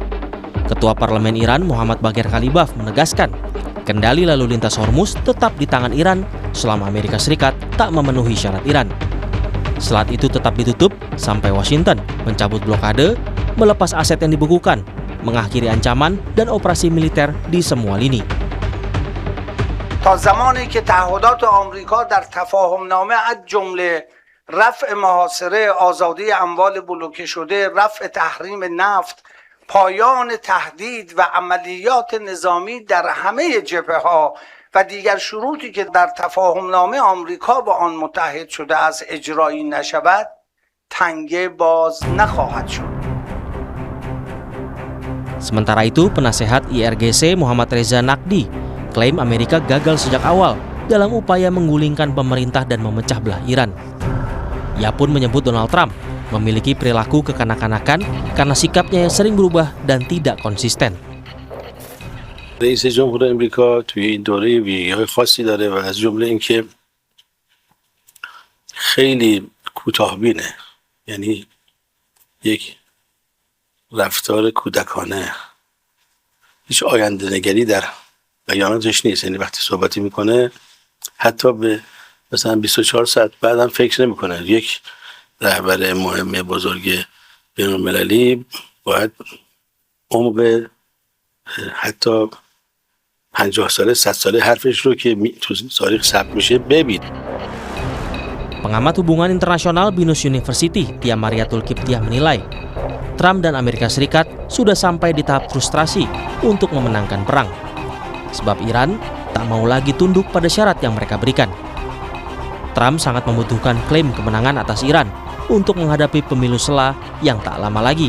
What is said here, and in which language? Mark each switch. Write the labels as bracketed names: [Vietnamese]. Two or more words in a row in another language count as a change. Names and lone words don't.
[Indonesian] Ketua Parlemen Iran Muhammad Bagher Khalibaf menegaskan, kendali lalu lintas Hormuz tetap di tangan Iran selama Amerika Serikat tak memenuhi syarat Iran. Selat itu tetap ditutup sampai Washington mencabut blokade, melepas aset yang dibekukan, mengakhiri ancaman dan operasi militer di semua lini. [Persian] تا زمانی که تعهدات آمریکا در تفاهمنامه از جمله رفع محاصره آزادی اموال بلوکه شده، رفع تحریم نفت، پایان تهدید و عملیات نظامی در همه جبهه‌ها و دیگر شروطی که در تفاهمنامه آمریکا با آن متحد شده است اجرایی نشود، تنگه باز نخواهد شد. [Indonesian] Sementara itu, penasehat IRGC Muhammad Reza Naqdi klaim Amerika gagal sejak awal dalam upaya menggulingkan pemerintah dan memecah belah Iran. Ia pun menyebut Donald Trump memiliki perilaku kekanak-kanakan karena sikapnya yang sering berubah dan tidak konsisten. [Persian] رئیس جمهور امریکا توی این دوره ویژگی‌های خاصی داره و از جمله اینکه خیلی کوتاه‌بینه. یعنی یک رفتار کودکانه، هیچ آینده نگری در بیاناتش نیست. یعنی وقتی صحبتی میکنه حتی به مثلا 24 ساعت بعدم فکر نمیکنه. یک رهبر مهم بزرگ بین‌المللی باید عمق حتی 50 ساله 100 ساله حرفش رو که تو تاریخ ثبت میشه ببین. [Indonesian] Pengamat hubungan internasional Binus University, Tia Mariatul Kiptiah menilai, Trump dan Amerika Serikat sudah sampai di tahap frustrasi untuk memenangkan perang. Sebab Iran tak mau lagi tunduk pada syarat yang mereka berikan. Trump sangat membutuhkan klaim kemenangan atas Iran untuk menghadapi pemilu sela yang tak lama lagi.